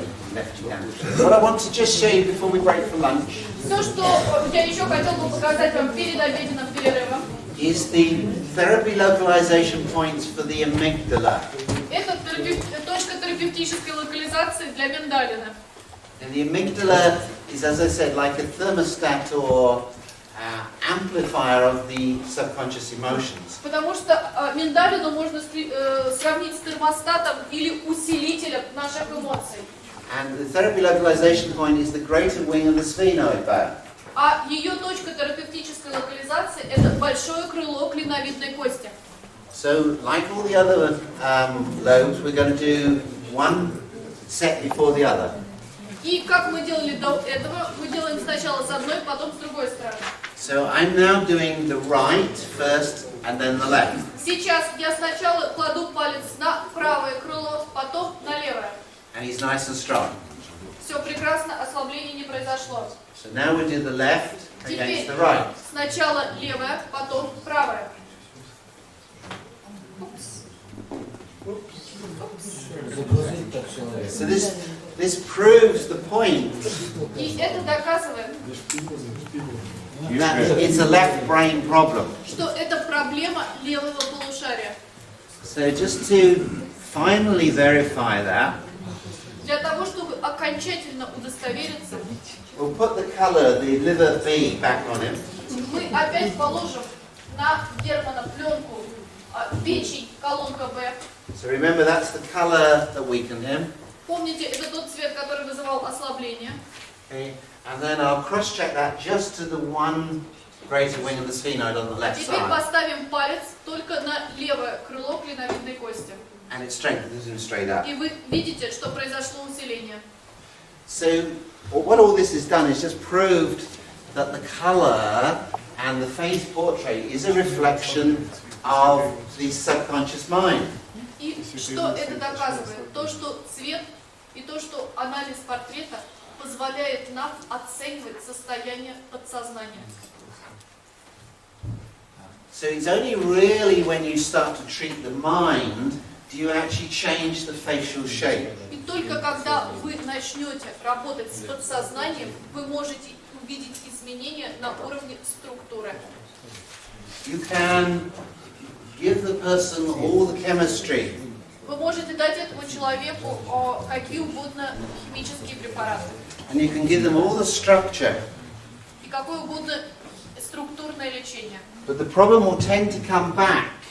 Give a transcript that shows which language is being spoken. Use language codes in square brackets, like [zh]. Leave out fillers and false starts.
[en] What I want to just show you before we break for lunch [ru] Все, что я еще хотел бы показать вам перед обеденным перерывом, [en] is the therapy localization points for the amygdala. [ru] это точка терапевтической локализации для миндалина. [en] And the amygdala is, as I said, like a thermostat or amplifier of the subconscious emotions. [ru] Потому что миндалину можно сравнить с термостатом или усилителем наших эмоций. [en] And the therapy localization point is the greater wing of the sphenoid bone. [ru] А ее точка терапевтической локализации – это большое крыло клиновидной кости. [en] So, like all the other lobes, we're going to do one set before the other. [ru] И как мы делали до этого, мы делаем сначала с одной, потом с другой стороны. [en] So I'm now doing the right first and then the left. [ru] Сейчас я сначала кладу палец на правое крыло, потом на левое. [en] And he's nice and strong. [ru] Все прекрасно, ослабление не произошло. [en] So now we do the left against [ru] Теперь [en] the right. [ru] сначала левое, потом правое. [en] So this proves the point [ru] И это доказывает, [en] that it's a left brain problem. [ru] что это проблема левого полушария. [en] So just to finally verify that, [ru] Для того, чтобы окончательно удостовериться, [en] we'll put the colour, the liver B, back on him. [ru] мы опять положим на Германа пленку печень, колонка Б. [en] So remember, that's the colour that weakened him. [ru] Помните, это тот цвет, который вызывал ослабление. [en] Okay. And then I'll cross-check that just to the one greater wing of the sphenoid on the left [ru] Теперь [en] side. [ru] поставим палец только на левое крыло клиновидной кости. [en] And it strengthens him straight up. [ru] И вы видите, что произошло усиление. [en] So what all this has done is just proved that the colour and the phase portrait is a reflection of the subconscious mind. [ru] И что это доказывает? То, что цвет и то, что анализ портрета позволяет нам оценивать состояние подсознания. [en] So it's only really when you start to treat the mind do you actually change the facial shape. [ru] И только когда вы начнете работать с подсознанием, вы можете увидеть изменения на уровне структуры. [en] You can give the person all the chemistry, [ru] Вы можете дать этому человеку какие угодно химические препараты [en] and you can give them all the structure, [ru] и какое угодно структурное лечение. [en] but the problem will tend to come back